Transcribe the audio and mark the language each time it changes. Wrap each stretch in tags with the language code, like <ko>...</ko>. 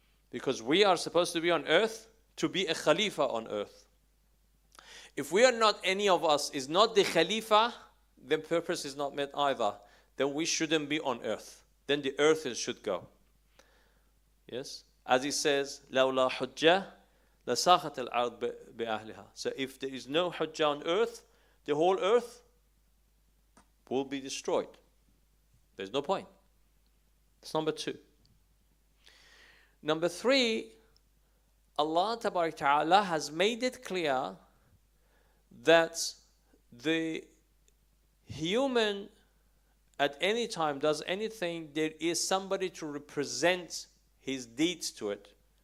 <en>Because we are supposed to be on earth to be a Khalifa on earth. If we are not, any of us is not the Khalifa, then purpose is not met either. Then we shouldn't be on earth. Then the earth should go. Yes? As he says,</en> <ar>لَوْلَا حُجَّةً لَسَاخَتِ الْأَرْض بِأَهْلِهَا.</ar> <en>So if there is no hujjah on earth, the whole earth will be destroyed. There's no point. That's number two. Number three, Allah Ta'ala has made it clear that the human at any time does anything, there is somebody to represent his deeds to it.</en>